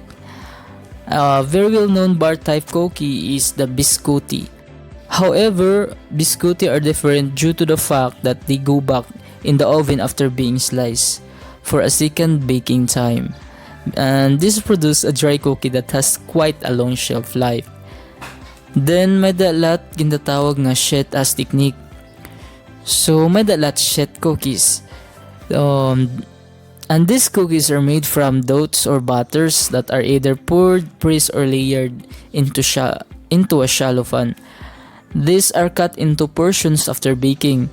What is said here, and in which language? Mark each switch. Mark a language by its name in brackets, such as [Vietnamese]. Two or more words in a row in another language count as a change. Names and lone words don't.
[English] A very well-known bar type cookie is the biscotti. However, biscotti are different due to the fact that they go back in the oven after being sliced for a second baking time. And this produces a dry cookie that has quite a long shelf life. [Waray] Then may dalat ginatawag nga [English] shet as technique. [Waray] So may dalat [English] shet cookies. And these cookies are made from doughs or batters that are either poured, pressed, or layered into a shallow pan. These are cut into portions after baking.